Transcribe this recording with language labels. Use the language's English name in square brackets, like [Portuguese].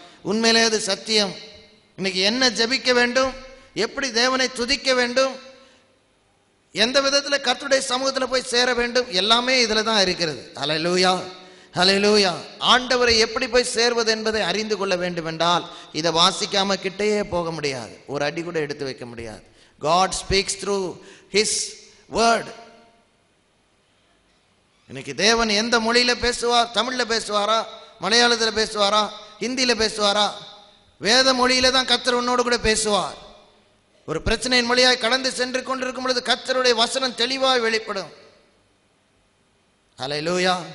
[Tamil] உண்மையிலே அது சத்தியம். இன்னைக்கு என்ன ஜெபிக்க வேண்டும், எப்படி தேவனை துதிக்க வேண்டும், எந்த விதத்தில் கர்த்தருடைய சமூகத்தில் போய் சேர வேண்டும், எல்லாமே இதில் தான் இருக்கிறது. அல்லேலூயா, அல்லேலூயா! ஆண்டவரை எப்படி போய் சேர்வது என்பதை அறிந்து கொள்ள வேண்டும் என்றால் இதை வாசிக்காம கிட்டேயே போக முடியாது, ஒரு அடி கூட எடுத்து வைக்க முடியாது. [English] God speaks through His word. [Tamil] இன்னைக்கு தேவன் எந்த மொழியில பேசுவார்? தமிழ்ல பேசுவாரா, மலையாளத்தில் பேசுவாரா, ஹிந்தியில பேசுவாரா? வேத மொழியில தான் கர்த்தர் உன்னோடு கூட பேசுவார். ஒரு பிரச்சனையின் மொழியாய் கடந்து சென்று கொண்டிருக்கும் பொழுது கர்த்தருடைய வசனம் தெளிவாய் வெளிப்படும். ஹல்லேலூயா!